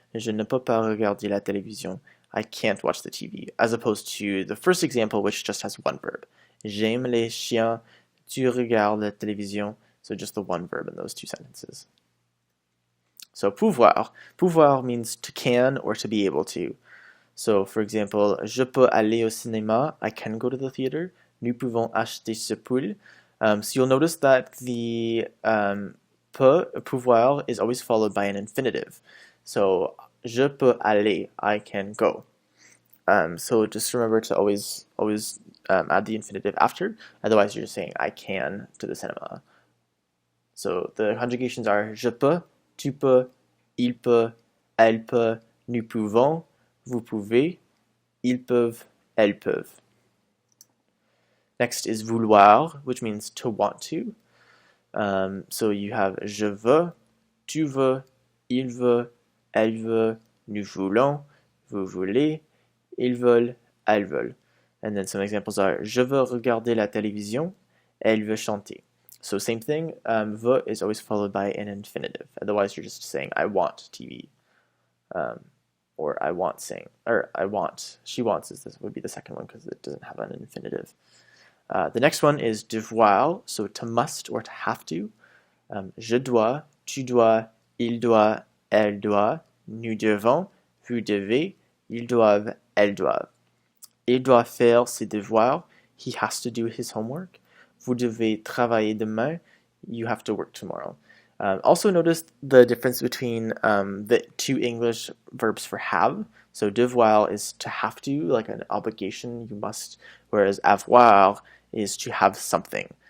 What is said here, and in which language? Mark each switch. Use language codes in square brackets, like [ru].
[fr] Je ne peux pas regarder la télévision. [en] I can't watch the TV. As opposed to the first example, which just has one verb. [fr] J'aime les chiens. Tu regardes la télévision. [en] So just the one verb in those two sentences. So pouvoir. Pouvoir means to can or to be able to. So for example, [fr] je peux aller au cinéma. [en] I can go to the theater. nous pouvons acheter ce poule. So you'll notice that the pouvoir is always followed by an infinitive. So, [fr] je peux aller, [en] I can go. So just remember to always add the infinitive after, otherwise you're just saying I can to the cinema. So the conjugations are [fr] je peux, tu peux, il peut, elle peut, nous pouvons, vous pouvez, ils peuvent, elles peuvent. [en] Next is vouloir, which means to want to. So you have [fr] je veux, tu veux, il veut, elle veut, nous voulons, vous voulez, ils veulent, elles veulent. [en] And then some examples are [fr] je veux regarder la télévision, elle veut chanter. [en] So same thing, veut is always followed by an infinitive. Otherwise you're just saying I want TV. Or I want saying, or I want, she wants would be the second one because it doesn't have an infinitive. The next one is devoir, so to must or to have to. [fr] Je dois, tu dois, il doit, elle doit, nous devons, vous devez, ils doivent, elles doivent. Il doit faire ses devoirs, [en] he has to do his homework. [fr] Vous devez travailler demain, [en] you have to work tomorrow. Also notice the difference between the two English verbs for have. So devoir is to have to, like an obligation, you must, whereas avoir is to have something.